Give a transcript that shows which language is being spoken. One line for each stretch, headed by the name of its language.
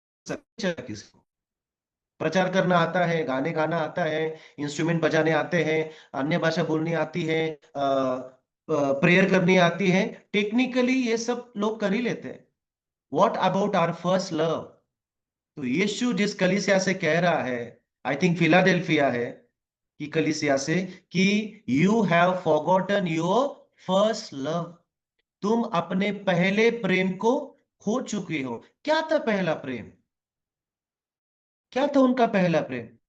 Hindi: किसको प्रचार करना आता है, गाने गाना आता है, इंस्ट्रूमेंट बजाने आते हैं, अन्य भाषा बोलनी आती है, प्रेयर करनी आती है, टेक्निकली ये सब लोग कर ही लेते हैं।
English: What about our first love?
Hindi: तो यीशु जिस कलीसिया से कह रहा है,
English: I think
Hindi: फिलाडेल्फिया है, कि कलीसिया से, कि
English: You have forgotten your first love.
Hindi: तुम अपने पहले प्रेम को खो चुके हो। क्या था पहला प्रेम? क्या था उनका पहला प्रेम?